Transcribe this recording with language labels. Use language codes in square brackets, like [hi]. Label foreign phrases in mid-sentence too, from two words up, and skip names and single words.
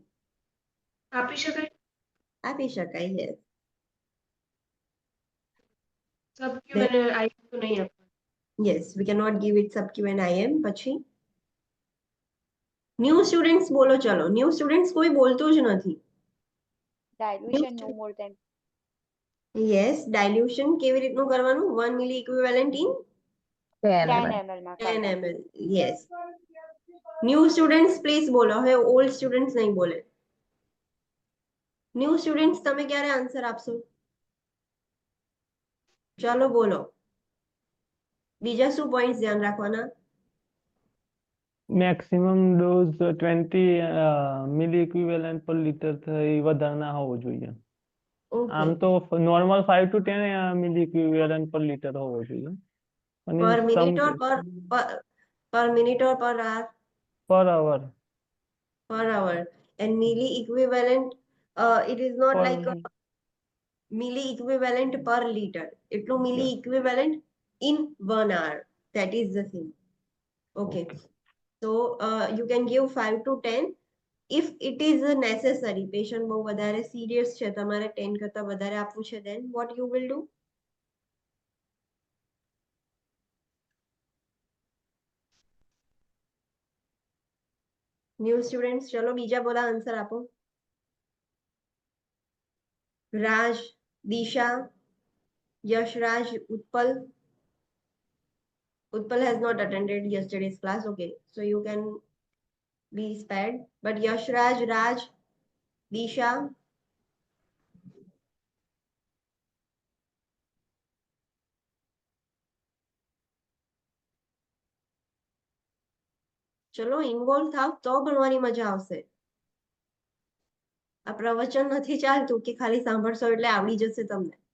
[gu] આપી શકાય. આપી શકાય. યસ સબક્યુ અને આઈવી તો નહીં આપવાનું. [en] yes we can not give it subQ and IM. [gu] પછી [en] new students [gu] બોલો ચલો. [en] new students [gu] કોઈ બોલતું જ નથી. [en] dilution no more than [gu] યસ ડાયલ્યુશન કેવી રીતનું કરવાનું? [en] 1 milli equivalent in 10 10 ml. [gu] ml માં 10 કરવાનું. [en] ml. yes new students please [gu] બોલો. હવે [en] old students [gu] નહીં બોલે. [en] new students [gu] તમે ક્યારે આન્સર આપશો? ચાલો બોલો. બીજા શું પોઈન્ટ્સ ધ્યાન રાખવાના? [en] maximum dose 20 milli equivalent per liter [gu] થઈ વધારે ના હોવો જોઈએ. આમ ઓકે તો [en] normal 5 to 10 milli equivalent per liter [gu] હોવો જોઈએ. અને પર [en] some minute or per minute or per hour? per hour. Per hour. And milli equivalent, it is not Per like milli equivalent per liter. એટલું milli equivalent in 1 hour. That is the thing. Okay. So you can give 5 to 10. If it is necessary, patient [gu] બહુ વધારે [en] serious [gu] છે, તમારે 10 કરતા વધારે આપવું છે, [en] then what you will do? new students [gu] ચલો બીજા બોલા આન્સર આપો. રાજ, દિશા, Yashraj, Utpal. [en] Utpal has not attended yesterday's class. Okay, so you can be spared. But Yashraj, Raj, Disha. [gu] ચલો ઇન્વોલ્વ થાવ તો ભણવાની મજા આવશે. આ પ્રવચન નથી ચાલતું કે ખાલી સાંભળશો એટલે આવડી જશે તમને.